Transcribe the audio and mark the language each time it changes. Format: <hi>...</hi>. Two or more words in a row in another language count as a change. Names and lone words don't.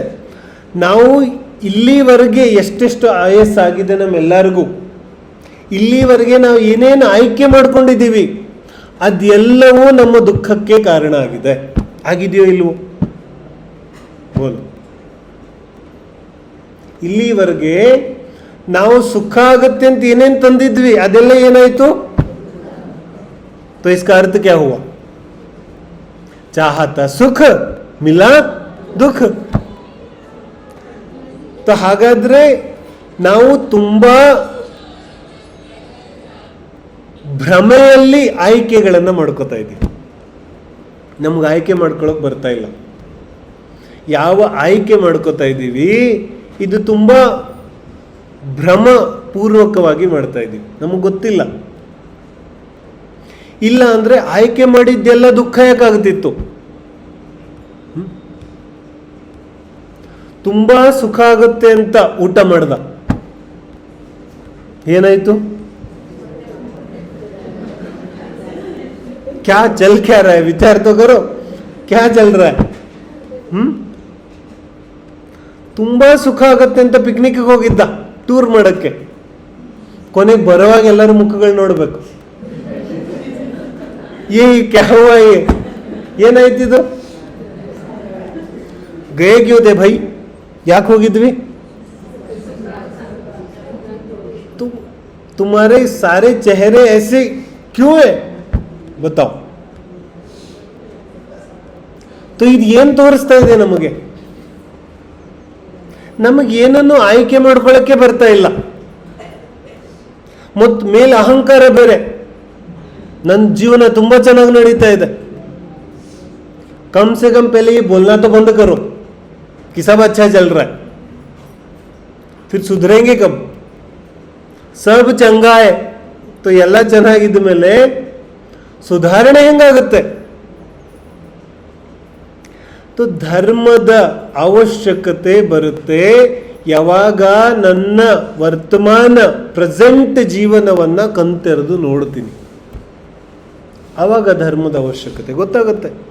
<kn>ನಾವು ಇಲ್ಲಿವರೆಗೆ ಎಷ್ಟೆಷ್ಟು ಆಯಸ್ ಆಗಿದೆ ನಮ್ಮೆಲ್ಲರಿಗೂ, ಇಲ್ಲಿವರೆಗೆ ನಾವು ಏನೇನು ಆಯ್ಕೆ ಮಾಡ್ಕೊಂಡಿದ್ದೀವಿ ಅದೆಲ್ಲವೂ ನಮ್ಮ ದುಃಖಕ್ಕೆ ಕಾರಣ ಆಗಿದೆ. ಆಗಿದೆಯೋ ಇಲ್ವೋ? ಬೋಲು. ಇಲ್ಲಿವರೆಗೆ ನಾವು ಸುಖ ಆಗುತ್ತೆ ಅಂತ ಏನೇನು ತಂದಿದ್ವಿ ಅದೆಲ್ಲ ಏನಾಯ್ತು?</kn> <hi>तो इसका अर्थ क्या हुआ? चाहता सुख मिला दुख.</hi> <kn>तो ಹಾಗಾದ್ರೆ ನಾವು ತುಂಬಾ ಭ್ರಮೆಯಲ್ಲಿ ಆಯ್ಕೆಗಳನ್ನು ಮಾಡ್ಕೋತಾ ಇದ್ದೀವಿ. ನಮ್ಗೆ ಆಯ್ಕೆ ಮಾಡ್ಕೊಳ್ಳೋಕೆ ಬರ್ತಾ ಇಲ್ಲ. ಯಾವ ಆಯ್ಕೆ ಮಾಡ್ಕೋತಾ ಇದ್ದೀವಿ ಇದು ತುಂಬ ಭ್ರಮಪೂರ್ವಕವಾಗಿ ಮಾಡ್ತಾ ಇದ್ದೀವಿ, ನಮಗೆ ಗೊತ್ತಿಲ್ಲ. ಇಲ್ಲ ಅಂದರೆ ಆಯ್ಕೆ ಮಾಡಿದ್ದೆಲ್ಲ ದುಃಖ ಯಾಕಾಗ್ತಿತ್ತು? ತುಂಬ ಸುಖ ಆಗುತ್ತೆ ಅಂತ ಊಟ ಮಾಡ್ದ, ಏನಾಯ್ತು?</kn> <hi>क्या चल क्या रहा है? विचार तो करो, क्या चल रहा है?</hi> <kn>ತುಂಬಾ ಸುಖ ಆಗತ್ತೆ ಅಂತ ಪಿಕ್ನಿಕ್ಗೆ ಹೋಗಿದ್ದ, ಟೂರ್ ಮಾಡಕ್ಕೆ. ಕೊನೆಗೆ ಬರುವಾಗ ಎಲ್ಲರೂ ಮುಖಗಳು ನೋಡ್ಬೇಕು,</kn> <hi>ए क्या हुआ ये,</hi> <kn>ಏನಾಯ್ತಿದು?</kn> <hi>गए क्यों थे भाई?</hi> <kn>ಯಾಕೆ ಹೋಗಿದ್ವಿ?</kn> <hi>तुम्हारे सारे चेहरे ऐसे क्यों है बताओ?</hi> <kn>तो ಇದು ಏನು ತೋರಿಸ್ತಾ ಇದೆ ನಮಗೆ? ನಮಗೇನನ್ನು ಆಯ್ಕೆ ಮಾಡ್ಕೊಳ್ಳೋಕ್ಕೆ ಬರ್ತಾ ಇಲ್ಲ. ಮತ್ತು ಮೇಲೆ ಅಹಂಕಾರ ಬೇರೆ. ನನ್ನ ಜೀವನ ತುಂಬ ಚೆನ್ನಾಗಿ ನಡೀತಾ ಇದೆ,</kn> <hi>कम से कम पहले ये बोलना तो बंद करो कि सब अच्छा चल रहा है, फिर सुधरेंगे कब? सब चंगा है तो</hi> <kn>ಎಲ್ಲ ಚೆನ್ನಾಗಿದ್ದ ಮೇಲೆ ಸುಧಾರಣೆ ಹೆಂಗಾಗುತ್ತೆ? तो ಧರ್ಮದ ಅವಶ್ಯಕತೆ ಬರುತ್ತೆ ಯಾವಾಗ ನನ್ನ ವರ್ತಮಾನ ಪ್ರೆಸೆಂಟ್ ಜೀವನವನ್ನು ಕಣ್ತೆರೆದು ನೋಡ್ತೀನಿ, ಆವಾಗ ಧರ್ಮದ ಅವಶ್ಯಕತೆ ಗೊತ್ತಾಗುತ್ತೆ.</kn>